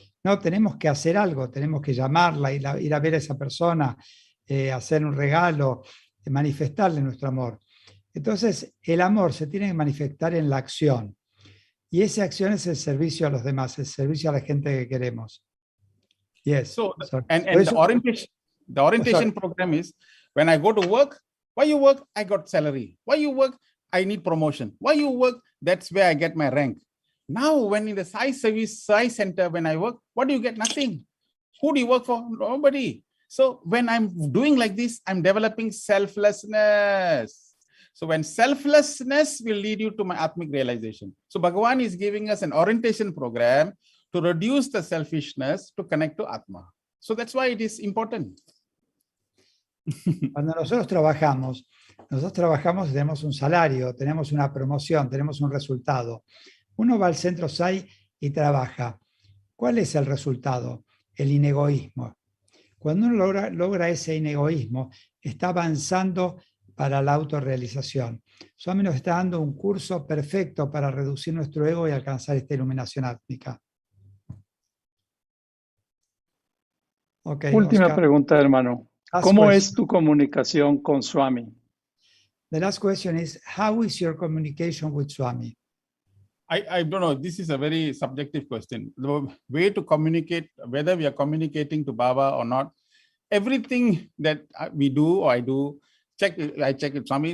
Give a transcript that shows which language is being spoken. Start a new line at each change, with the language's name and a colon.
Spanish: No, tenemos que hacer algo, tenemos que llamarla, ir a ver a esa persona, hacer un regalo, manifestarle nuestro amor. Entonces, el amor se tiene que manifestar en la acción. Y esa acción es el servicio a los demás, el servicio a la gente que queremos.
English: Yes. So, and the orientation program is, when I go to work, why you work? I got salary. Why you work? I need promotion. Why you work? That's where I get my rank. Now, when in the Sai center, when I work, what do you get? Nothing. Who do you work for? Nobody. So when I'm doing like this, I'm developing selflessness. So when selflessness will lead you to my Atmic realization. So Bhagavan is giving us an orientation program to reduce the selfishness to connect to Atma. So that's why it is important.
Spanish: Cuando nosotros trabajamos, tenemos un salario, tenemos una promoción, tenemos un resultado. Uno va al centro SAI y trabaja. ¿Cuál es el resultado? El inegoísmo. Cuando uno logra ese inegoísmo, está avanzando para la autorrealización. Swami nos está dando un curso perfecto para reducir nuestro ego y alcanzar esta iluminación átmica.
English: Okay,
Spanish: Última
English: Oscar.
Spanish: pregunta, hermano. ¿Cómo es tu comunicación con Swami?
English: The last question is, how is your communication with Swami? I don't know. This is a very subjective question. The way to communicate, whether we are communicating to Baba or not, everything that we do or I do, I check it, Swami.